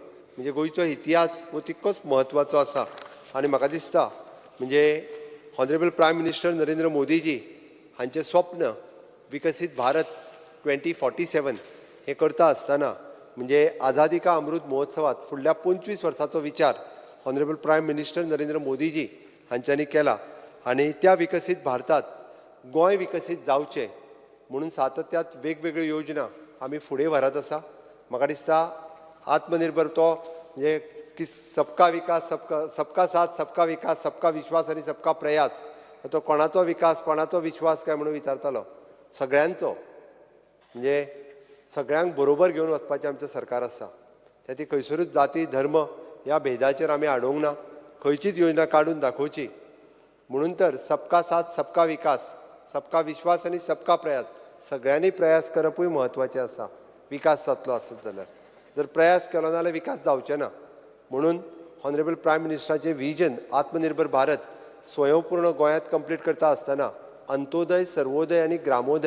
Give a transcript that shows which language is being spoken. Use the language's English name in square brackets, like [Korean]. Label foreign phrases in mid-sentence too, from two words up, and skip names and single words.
[Konkani] म्हणजे गोंयचो इतिहास हो तितकोच म्हत्वाचो आसा. आनी म्हाका दिसता म्हणजे [English] honourable prime minister [Konkani] नरेंद्र मोदीजी हांचें स्वप्न विकसीत भारत 2047 हे करता आसतना म्हणजे आझादी का अमृत महोत्सवात फुडल्या 25 वर्सांचो विचार [English] honourable prime minister [Konkani] नरेंद्र मोदीजी हांच्यांनी केला. आनी त्या विकसीत भारतात गोंय विकसीत जावचें म्हणून सातत्यात वेगवेगळ्यो योजना आमी फुडें व्हरत आसा. म्हाका दिसता आत्मनिर्भर तो म्हणजे की [Hindi] सबका विकास, सबका साथ, सबका विकास, सबका विश्वास [Konkani] आनी [Hindi] सबका प्रयास [Konkani] तो कोणाचो विकास, कोणाचो विश्वास काय म्हणून विचारतालो. सगळ्यांचो म्हणजे सगळ्यांक बरोबर घेवन वचपाचें आमचें सरकार आसा. त्या ती खंयसरूच जाती धर्म ह्या भेदाचेर आमी आडोवंक ना. खंयचीच योजना काडून दाखोवची म्हणून तर [Hindi] सबका साथ, सबका विकास, सबका विश्वास [Konkani] आनी [Hindi] सबका प्रयास [Konkani] सगळ्यांनी प्रयास करपूय म्हत्वाचें आसा. विकास जातलो आसत जाल्यार जर प्रयास केलो नाल्यार विकास जावचे ना. म्हणून [English] honourable prime ministerachen [Konkani] विजन आत्मनिर्भर भारत स्वयंपूर्ण गोंयांत कंप्लीट करता आसतना अंत्योदय, सर्वोदय आनी ग्रामोदय.